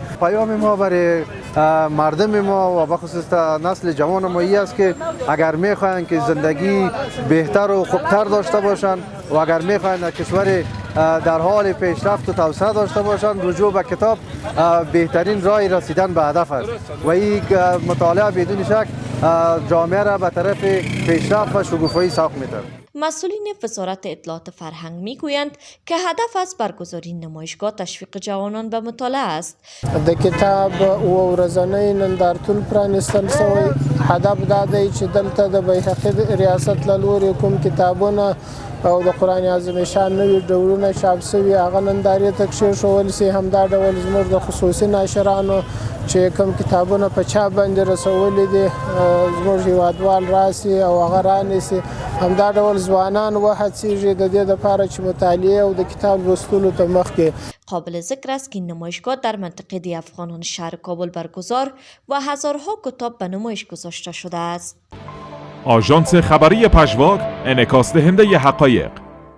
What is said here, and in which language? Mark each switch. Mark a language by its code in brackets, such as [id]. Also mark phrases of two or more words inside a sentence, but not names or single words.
[fa] پیام ما برای مردم ما و بخصوص نسل جوان ما این است که اگر میخواین که زندگی بهتر و خوبتر داشته باشند و اگر میخواین کشور در حال پیشرفت و توسعه داشته باشند، رجوع به کتاب بهترین راه رسیدن به هدف است و این مطالعه بدون شک جامعه را به طرف پیشرفت و شکوفایی سوق می‌دهد. مسئولین وزارت اطلاعات فرهنگ میگویند که هدف از برگزاری نمایشگاه تشویق جوانان به مطالعه است. [ps] د کتاب او ورځنۍ نندارتون پرانیستل شوی. هدف دا دی چې دلته د بیهقي ریاست له لورې کوم کتابونه او د قرآن عظیم شان نوي ډولونه چاپ شوي هغه نندارې ته کېښودل شي. همدا ډول زموږ د خصوصي ناشرانو چې کوم کتابونه په چاپ باندې رسولي دي زموږ هیوادوال راسي او هغه رانیسي. همدا ډول ځوانان وهڅېږي د دې دپاره چې مطالعې او د کتاب لوستلو ته مخکې. [fa] قابل ذکر است که این نمایشگاه در منطقه دی افغانان شهر کابل برگزار و هزارها کتاب به نمایش گذاشته شده است. آژانس خبری پژواک، انعکاس دهنده حقایق.